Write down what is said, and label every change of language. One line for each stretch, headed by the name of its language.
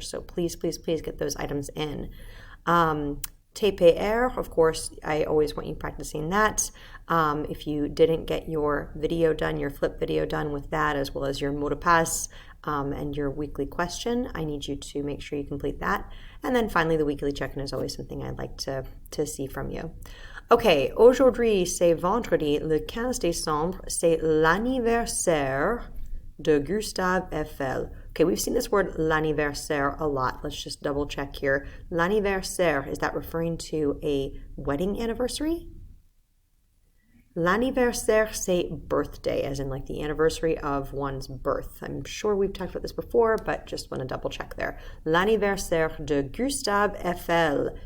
English: So please, please, please get those items in. TPR, of course, I always want you practicing that. If you didn't get your video done, your flip video done with that, as well as your mot de passe, and your weekly question, I need you to make sure you complete that. And then finally, the weekly check-in is always something I'd like to see from you.
French: Okay, aujourd'hui, c'est vendredi, le 15 décembre, c'est l'anniversaire de Gustave Eiffel.
English: Okay, we've seen this word l'anniversaire a lot. Let's just double check here. L'anniversaire, is that referring to a wedding anniversary?
French: L'anniversaire, c'est
English: birthday, as in like the anniversary of one's birth. I'm sure we've talked about this before, but just want to double check there.
French: L'anniversaire de Gustave Eiffel.